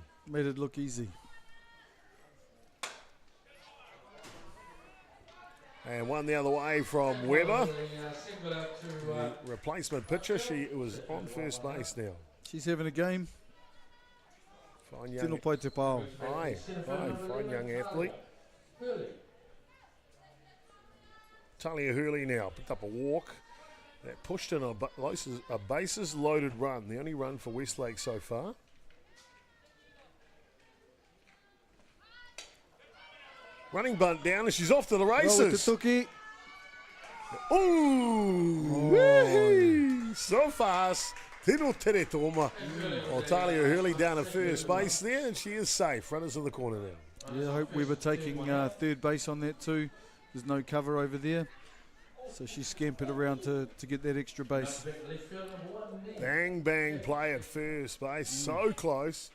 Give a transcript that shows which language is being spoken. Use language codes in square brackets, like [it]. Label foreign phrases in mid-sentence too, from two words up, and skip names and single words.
[en] Made it look easy. And one the other way from Weber. The replacement pitcher, she was on first base now. She's having a game. Fine [mi] Tino [en] young, [mi] pai te pao. [en] aye, fine young athlete. Talia Hurley now picked up a walk. That pushed in a bases loaded run, the only run for Westlake so far. Running bunt down and she's off to the races. Ooh, wee-hee. So fast. [mi] Tino tere toma. [en] Talia Hurley down at first base there, and she is safe. Runners in the corner now. Yeah, I hope we were taking third base on that too. There's no cover over there. So she scampered around to get that extra base. Bang, bang play at first base. So close.